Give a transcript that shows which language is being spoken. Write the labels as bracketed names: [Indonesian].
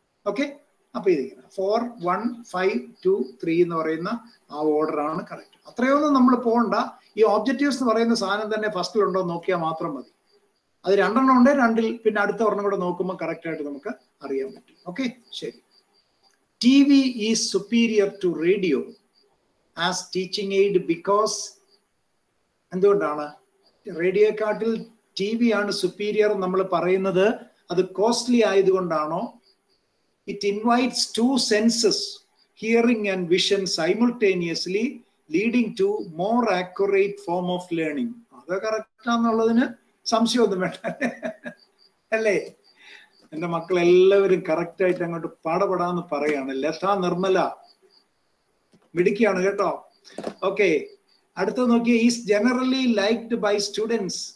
[Malayalam] Okay, അപ്പൊ ഇതിങ്ങനെ 4, 1, 5, 2, 3 എന്ന് പറയുന്ന ആ ഓർഡർ ആണ് കറക്റ്റ്. അത്രയൊന്നും നമ്മൾ പോകണ്ട. ഈ ഒബ്ജക്റ്റീവ്സ് എന്ന് പറയുന്ന സാധനം തന്നെ ഫസ്റ്റിലുണ്ടോ നോക്കിയാൽ മാത്രം മതി. അത് 2 ഉണ്ട്, 2-ൽ പിന്നെ അടുത്ത ഒരെണ്ണം കൂടെ നോക്കുമ്പോൾ കറക്റ്റ് ആയിട്ട് നമുക്ക് അറിയാൻ പറ്റും. ഓക്കെ, ശരി. [English] TV is superior to radio as teaching aid because [Malayalam] എന്തുകൊണ്ടാണ് റേഡിയോക്കാട്ടിൽ TV ആണ് സുപ്പീരിയർ നമ്മൾ പറയുന്നത്? അത് costly ആയതുകൊണ്ടാണോ? [English] It invites 2 senses, hearing and vision simultaneously, leading to more accurate form of learning. [Malayalam] അത് കറക്റ്റ് ആണെന്നുള്ളതിന് സംശയമൊന്നും വേണ്ട അല്ലേ? എന്റെ മക്കൾ എല്ലാവരും കറക്റ്റ് ആയിട്ട് അങ്ങോട്ട് പാടപെടാന്ന് പറയാണ്. ലത, നിർമ്മല മിടുക്കിയാണ് കേട്ടോ. ഓക്കെ, അടുത്ത നോക്കിയേ, [English] Is generally liked by students.